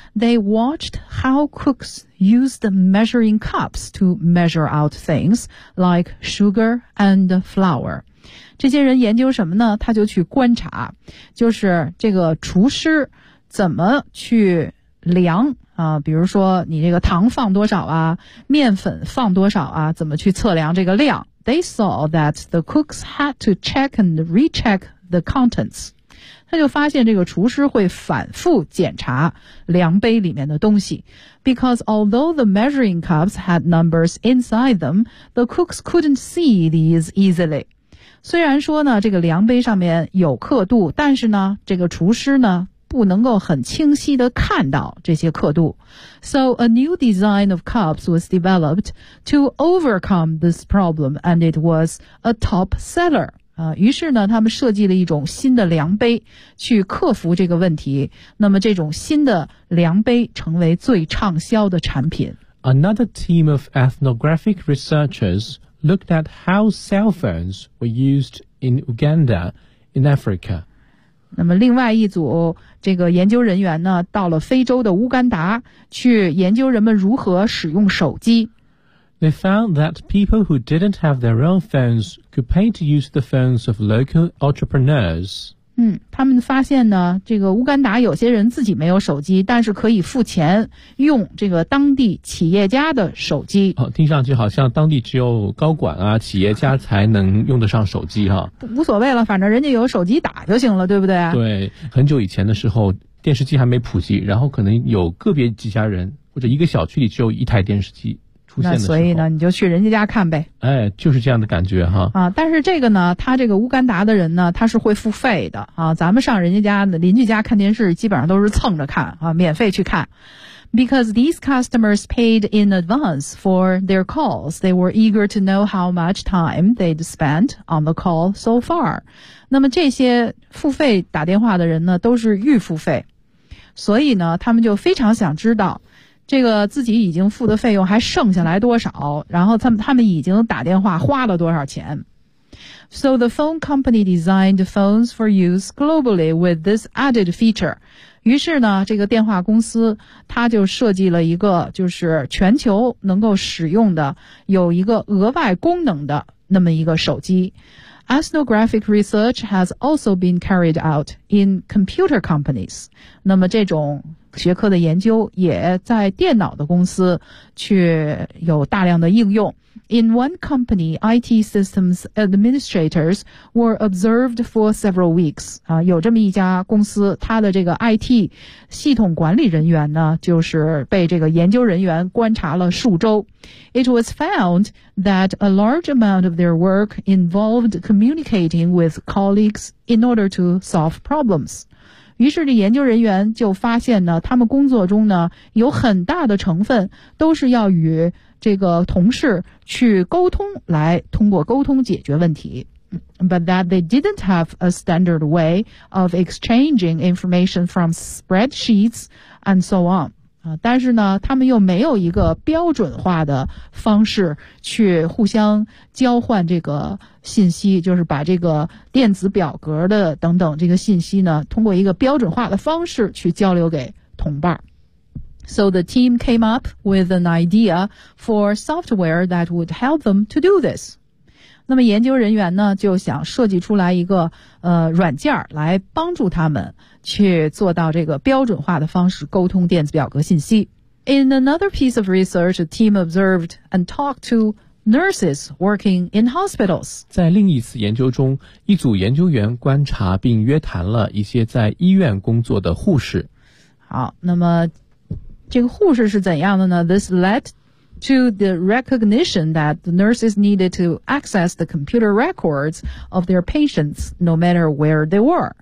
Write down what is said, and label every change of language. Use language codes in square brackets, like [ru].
[en] They watched how cooks used measuring cups to measure out things like sugar and flour. [zh] 这些人研究什么呢？他就去观察，就是这个厨师怎么去量啊，比如说你这个糖放多少啊，面粉放多少啊，怎么去测量这个量。 [en] They saw that the cooks had to check and recheck the contents. [zh] 他就发现这个厨师会反复检查量杯里面的东西。 [en] Because although the measuring cups had numbers inside them, the cooks couldn't see these easily. [zh] 虽然说呢，这个量杯上面有刻度，但是呢，这个厨师呢不能够很清晰地看到这些刻度。 [en] So a new design of cups was developed to overcome this problem, and it was a top seller. [zh] 于是呢，他们设计了一种新的量杯去克服这个问题。那么这种新的量杯成为最畅销的产品。 [en] Another team of ethnographic researchers looked at how cell phones were used in Uganda in Africa. [zh] 那么另外一组这个研究人员呢，到了非洲的乌干达去研究人们如何使用手机。 [en] They found that people who didn't have their own phones could pay to use the phones of local entrepreneurs. [zh] 他们发现呢，这个乌干达有些人自己没有手机，但是可以付钱用这个当地企业家的手机。哦，听上去好像当地只有高管啊、企业家才能用得上手机哈。无所谓了，反正人家有手机打就行了，对不对？对，很久以前的时候，电视机还没普及，然后可能有个别几家人或者一个小区里只有一台电视机。那所以呢，你就去人家家看呗。哎，就是这样的感觉哈。啊，但是这个呢，他这个乌干达的人呢，他是会付费的啊。咱们上人家家的邻居家看电视，基本上都是蹭着看啊，免费去看。 [en] Because these customers paid in advance for their calls, they were eager to know how much time they'd spent on the call so far. [zh] 那么这些付费打电话的人呢，都是预付费，所以呢，他们就非常想知道。这个自己已经付的费用还剩下来多少，然后他们已经打电话花了多少钱。 [en] So the phone company designed phones for use globally with this added feature. [zh] 于是呢，这个电话公司他就设计了一个就是全球能够使用的有一个额外功能的那么一个手机。 [en] Ethnographic research has also been carried out in computer companies. [zh] 那么这种学科的研究也在电脑的公司去有大量的应用。 [en] In one company, IT systems administrators were observed for several weeks. [zh] 有这么一家公司，它的这个 IT 系统管理人员呢，就是被这个研究人员观察了数周。 [en] It was found that a large amount of their work involved communicating with colleagues in order to solve problems. [zh] 于是这研究人员就发现呢，他们工作中呢有很大的成分都是要与这个同事去沟通，来通过沟通解决问题。 [en] But that they didn't have a standard way of exchanging information from spreadsheets and so on. [zh] 但是呢，他们又没有一个标准化的方式去互相交换这个信息，就是把这个电子表格的等等这个信息呢，通过一个标准化的方式去交流给同伴。 [en] So the team came up with an idea for software that would help them to do this. [zh] 那么研究人员呢就想设计出来一个软件来帮助他们去做到这个标准化的方式沟通电子表格信息。 [en] In another piece of research, a team observed and talked to nurses working in hospitals. [zh] 在另一次研究中，一组研究员观察并约谈了一些在医院工作的护士。好，那么这个护士是怎样的呢？ [en] This led to the recognition that the nurses needed to access the computer records of their patients no matter where they were.